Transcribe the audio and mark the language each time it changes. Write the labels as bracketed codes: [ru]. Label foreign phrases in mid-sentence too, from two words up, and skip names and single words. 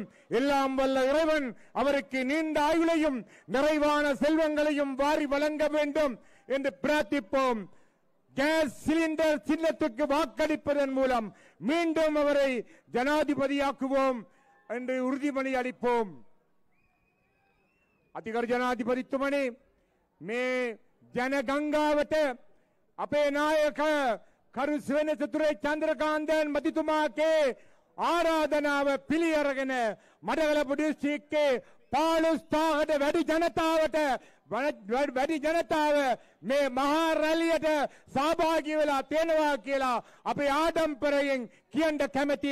[ta] எல்லாம் வல்ல இறைவன் அவருக்கு நீண்ட ஆயுளையும் நிறைவான செல்வங்களையும் வாரி வழங்க வேண்டும் என்று பிரார்த்திப்போம். கேஸ் சிலிண்டர் சின்னத்துக்கு வாக்களிப்பதன் மூலம் மீண்டும் அவரை ஜனாதிபதியாக்குவோம் என்று உறுதிமொழி அளிப்போம். அதிகார ஜனாதிபதித்துவனே [si] மே ජනගංගාවට අපේ නායක කරු සිවනසතුරේ චන්ද්‍රකාන්තන් මැතිතුමාගේ ආරාධනාව පිළි අරගෙන මඩකලපු දිස්ත්‍රික්කයේ 15000කට වැඩි ජනතාව මේ මහා රැලියට සහභාගී වෙලා තියෙනවා කියලා අපි ආඩම්බරයෙන් කියන්න කැමැති.